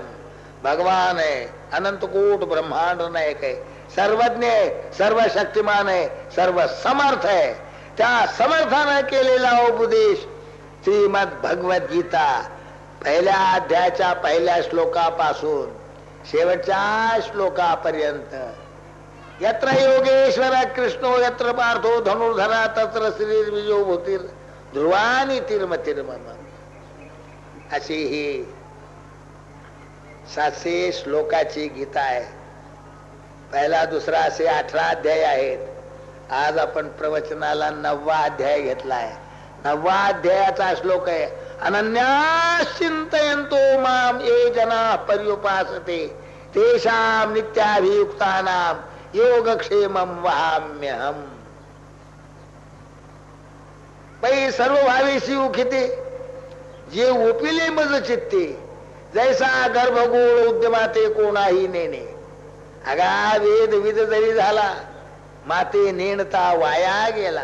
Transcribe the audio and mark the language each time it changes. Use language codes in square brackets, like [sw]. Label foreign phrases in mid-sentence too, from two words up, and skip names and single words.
[mr] भगवान आहे, अनंत कोट ब्रह्मांड नायक आहे, सर्वज्ञ आहे, सर्व शक्तिमान आहे, सर्व समर्थ आहे. त्या समर्थानं केलेला उपदेश श्रीमद भगवद्गीता पहिल्या अध्यायाच्या पहिल्या श्लोकापासून शेवटच्या श्लोकापर्यंत. [sa] यत्र योगेश्वर कृष्णो यत्र पार्थो धनुर्धरा तत्र श्रीर्विजो भूतीर ध्रुवानी तिर्मतिर्मम. [mr] अशी ही 700 श्लोकाची गीता आहे. पहिला दुसरा असे 18 अध्याय आहेत. आज आपण प्रवचनाला 9वा अध्याय घेतलाय. 9वा अध्यायाचा श्लोक आहे [sa] अनन्या चिंतयन्तो माम ये जना पर्युपासते तेषां नित्याभियुक्तानां योगक्षेमं वहाम्यहम्. [mr] पै सर्व भावेशी उखिते जे ओपिले मज चित्ते जैसा गर्भगोळ उद्यमाते कोणाही नेणे. अगा वेद विद जरी झाला माते नेणता वाया गेला.